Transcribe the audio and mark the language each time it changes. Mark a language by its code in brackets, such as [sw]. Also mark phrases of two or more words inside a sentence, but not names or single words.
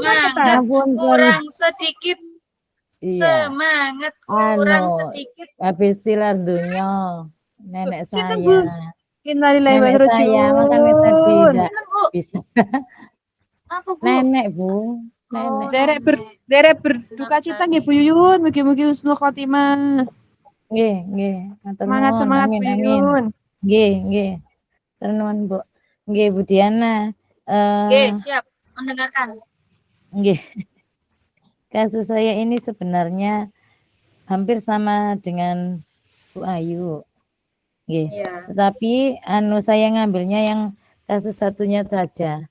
[id] Semangat kurang sedikit. Semangat kurang sedikit. Habis [jv] tilar dunia [id] nenek saya. Nenek saya makan itu tidak bisa. Nenek Bu. Nenek. Derek berduka cita nggih Bu Yuyun, mugi-mugi [ar] husnul khotimah. [id] Nggih. Semangat Bu Yuyun. [jv] Nggih. Ternuwun Bu. Nggih Bu Diana. [id] Siap mendengarkan. Nggih. Kasus saya ini sebenarnya hampir sama dengan Bu Ayu. Nggih. Tetapi saya ngambilnya yang kasus satunya saja.